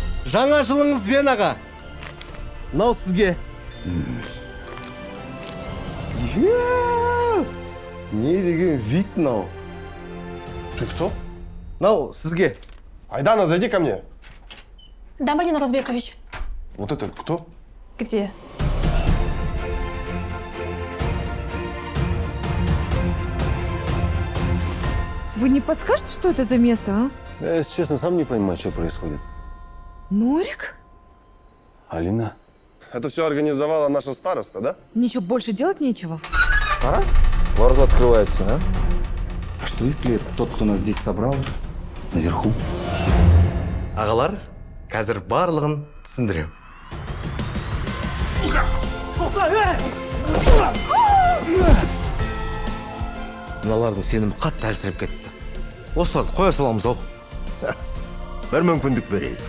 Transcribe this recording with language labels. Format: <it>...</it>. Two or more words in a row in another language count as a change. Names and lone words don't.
<kk>Жаңа жылыңызбен аға. Мынау сізге. Не деген вид мынау.</kk> <ru>Ты кто?</ru> <kk>Мынау сізге.</kk> <ru>Айдана, зайди ко мне. Да, Марина Розбекович. Вот это кто? Где? Вы не подскажете, что это за место, а? Я, если честно, сам не понимаю, что происходит. Норик? Алина? Это все организовала наша староста, да? Ничего, больше делать нечего. Ворота открывается, а? А что если тот, кто нас здесь собрал, наверху?</ru> <kk>Ағалар, қазір барлығын түсіндірем. Мыналардың сенімі қатты әлсіреп кетті. Осыларды қоя саламыз ау. Бір мүмкіндік берейік.</kk>